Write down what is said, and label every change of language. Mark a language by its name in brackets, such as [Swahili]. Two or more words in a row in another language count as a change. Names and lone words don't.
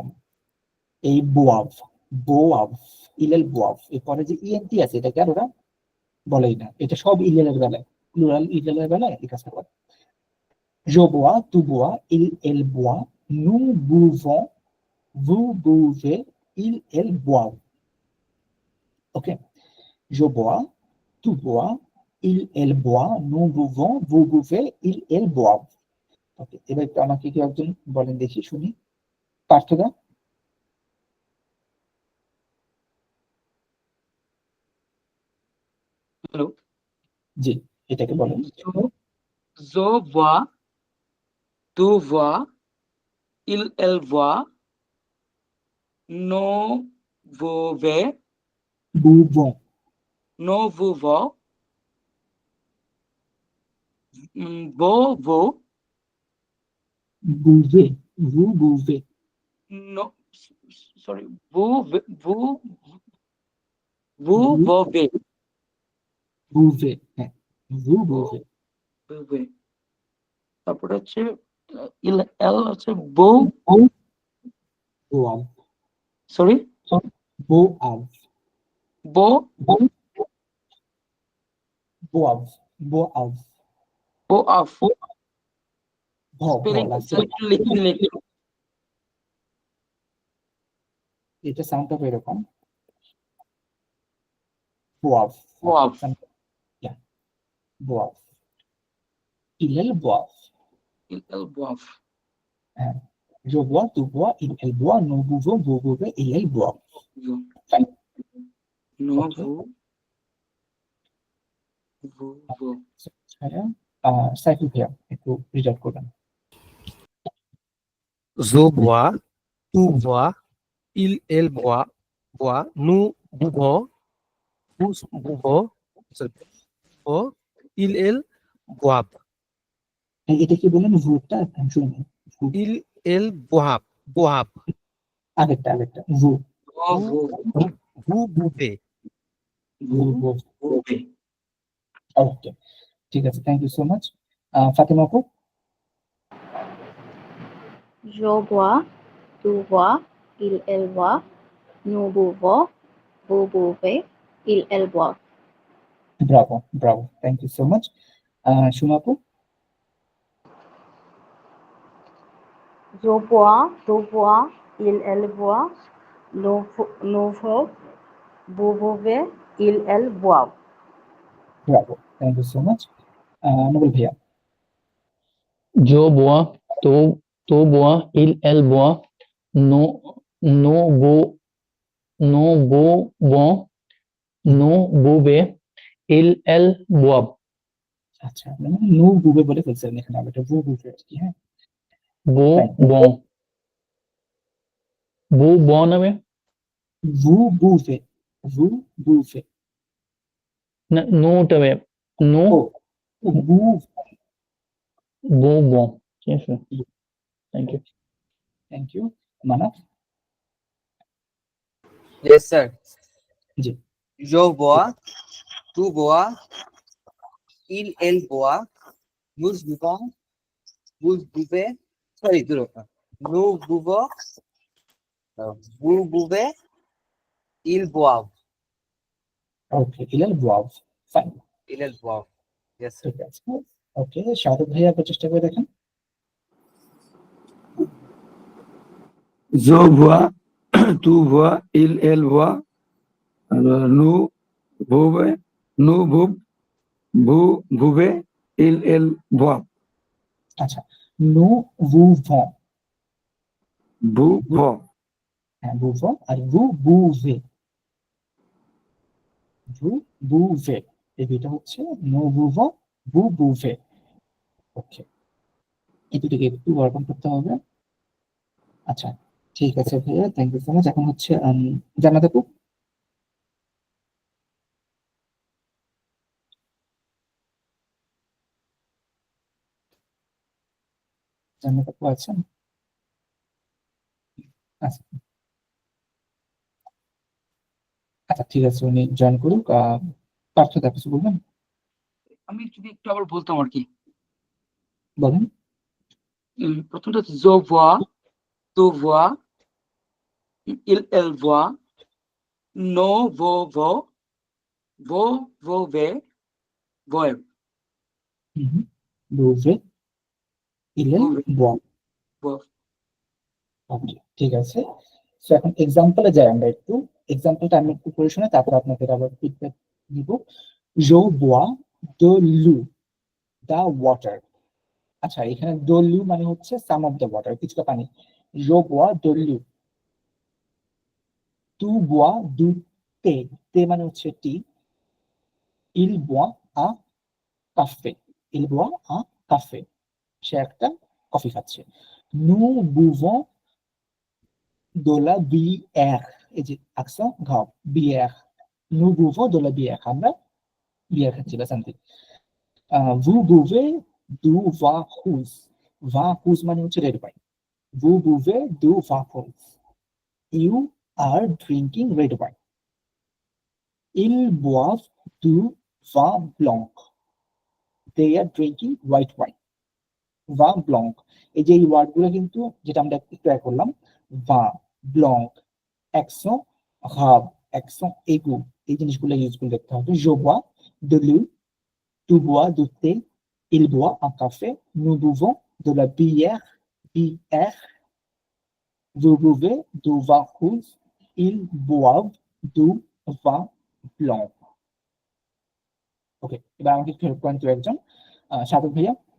[Bangla] এই [French] boivent, boivent, il elle boivent, [Bangla] এরপরে যে ইএনটি আছে এটাকে আর ওরা বলেই না, এটা সব ইলেলের বেলায়, প্লুরাল ইলেলের বেলায় এই কাজটা করে। [French] je bois, tu bois, il elle boit, nous buvons, vous buvez, il elle boivent. [Bangla] ওকে, [French] je bois, tu bois, il, elle boit, nous buvons, vous buvez, ils, elles boivent. [Bangla] ওকে, এবার একটু আমাকে কেউ একজন বলেন দেখি শুনি, পার্থদা। হ্যালো। জি, এটাকে বলেন। [French] জো voit, tu vois, il, elle voit, nous buvons, Buvons, nous buvons, vous, vous, buvez, vous buvez, [English] no, sorry, [French] vous, vous, vous vous buvez, buvez, হ্যাঁ, vous buvez, [Bangla] buvez। তারপরে হচ্ছে [French] il elle [Bangla] হচ্ছে বউ, [French] boivent, [Bangla] সরি, [French] boivent, বউ, boivent, boivent, বউ অফ। ভ, [Bangla] স্পেলিং লাস্টে একটু লিখে দিলে একটু। এটা সাউন্ড হবে এরকম, [French] boivent, Boive, boivent, il, elle boivent. il, elle boive। হ্যাঁ, je bois, tu bois, il, elle boit, nous buvons, vous buvez, il, elle boit. [English] Fine. No, Okay. [French] vous, [Bangla] সাইফুল ভাইয়া একটু রিড করবেন। [French] Je bois, tu bois, il, elle boit, nous buvons, vous buvons, il, elle boivent, [Bangla] এটা কি বলেন, ভুটা আমি শুনি, [French] il, elle boivent, [Bangla] আগেরটা আগেরটা ভু, [French] vous buvez। [Bangla] ওকে, ঠিক আছে, [English] thank you so much. [Bangla] ফাতেমা আপু। [French] Je bois, tu bois, il, elle boit, nous buvons, vous buvez, il, elle boit. [Bangla] ব্রাভো ব্রাভো, [English] thank you so much. [Bangla] সুমা আপু। [French] Je bois, tu bois, il, elle boit, nous, vous buvez, il, elle boivent. [Bangla] ব্রাভো, [English] thank you so much. [Bangla] নোবেল ভাইয়া। [French] जो boit, तो boit, il, elle boit, nous, nous, buvons, nous buvez, il, elle boivent. [Bangla] আচ্ছা, আপনি [French] nous buvez [Bangla] বলে ফেলছেন এখানে, আমি এটা [French] vous buvez [Bangla] আর কি। হ্যাঁ, [French] Buvons. Buvons নামে Vous buvez. Vous buvez. [Bangla] না নোটা ভাইয়া নো [French] Oh, vous. [Bangla] বো বো ঠিক আছে [English] thank you Thank you. Manaf. Yes, sir. [Bangla] জি। [French] Je bois, tu bois, elle boit, nous buvons, vous buvez, sorry, nous buvons, vous buvez, ils boivent, Okay. ইলাল boivent. Fine. ils boivent. [English] Yes, sir. [Bangla] ঠিক আছে। ওকে, শাহরুখ ভাইয়া একবার চেষ্টা করে দেখেন। [French] Je vois, tu vois, elle voit, nous buvons, nous buvons, vous buvez, elle boit, আচ্ছা, nous buvons. buvons, হ্যাঁ, buvons আর vous buvez. Vous buvez. [Bangla] এই দুইটা হচ্ছে [French] nous buvons, vous buvez. [Bangla] ওকে, এই দুটোকে একটু ওয়ার্কআউট করতে হবে। আচ্ছা, ঠিক আছে ভাইয়া, [English] thank you so much. [Bangla] এখন হচ্ছে জান্নাত আপু। জান্নাত আপু আছেন? আচ্ছা আচ্ছা, ঠিক আছে, উনি জয়েন করুক। পার্থ দা কিছু বলবেন? আমি যদি একটু আবার বলতাম আর কি। বলেন। প্রথমটা হচ্ছে [French] je vois, tu vois, elle voit, nous buvons, vous buvez, voyez, [Bangla] বুঝে ইলেল বল। [French] voyez. [Bangla] ওকে, ঠিক আছে। সো এখন এক্সাম্পলে যাই আমরা একটু। এক্সাম্পলটা আমি একটু করে শুনে তারপর আপনাদের আবার ফিডব্যাক দিব। [French] Je bois de l'eau, [English] the water. [Bangla] আচ্ছা, এখানে [French] de l'eau [Bangla] মানে হচ্ছে [English] some of the water, [Bangla] কিছুটা পানি। [French] Je bois de l'eau. Tu bois du thé. thé [Bangla] মানে হচ্ছে টি। [French] Il boit un café. Il boit un café. [Bangla] সে একটা কফি খাচ্ছে। [French] Nous buvons de la bière. [Bangla] এই যে [French] accent grave, bière. Nous buvons de la bière. [Bangla] আমরা বিয়ার খাচ্ছি বা সামথিং। [French] Vous buvez du vin rouge. Vin rouge [Bangla] মানে হচ্ছে [English] red wine. [French] Vous buvez du vin rouge. [English] You are drinking red wine. [French] Ils boivent du vin blanc. [English] They are drinking white wine. [French] Vin blanc. [Bangla] এই যে এই ওয়ার্ড গুলো কিন্তু যেটা আমরা একটু ট্রাই করলাম, [French] vin blanc, accent grave, accent aigu, [Bangla] এই জিনিসগুলো ইউজ করে দেখতে হবে। [French] Je bois de l'eau, tu bois du thé, il boit un café, nous buvons de la bière, bière, vous buvez du vin rouge, ils boivent du vin blanc. [Bangla] ওকে, এবার আমাকে একটু হেল্প করেন তো একজন, সাধক ভাইয়া।